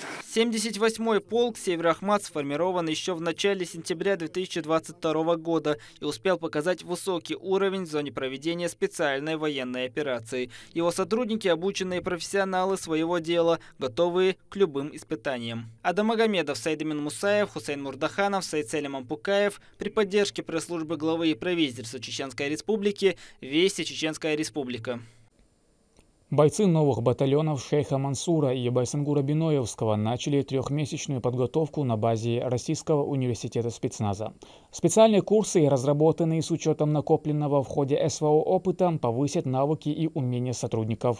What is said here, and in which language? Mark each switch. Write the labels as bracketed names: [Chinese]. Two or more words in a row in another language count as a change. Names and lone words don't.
[Russian] 78-й полк «Север-Ахмат» сформирован еще в начале сентября 2022 года и успел показать высокий уровень в зоне проведения специальной военной операции. Его сотрудники – обученные профессионалы своего дела, готовые к любым испытаниям. Адам Магомедов, Саид Амин Мусаев, Хусейн Мурдаханов, Саид Селим Ампукаев при поддержке пресс-службы главы и правительства Чеченской Республики «Вести Чеченская Республика». Бойцы новых батальонов Шейха Мансура и Байсангура Биноевского начали трехмесячную подготовку на базе Российского университета спецназа. Специальные курсы, разработанные с учетом накопленного в ходе СВО опыта, повысят навыки и умения сотрудников.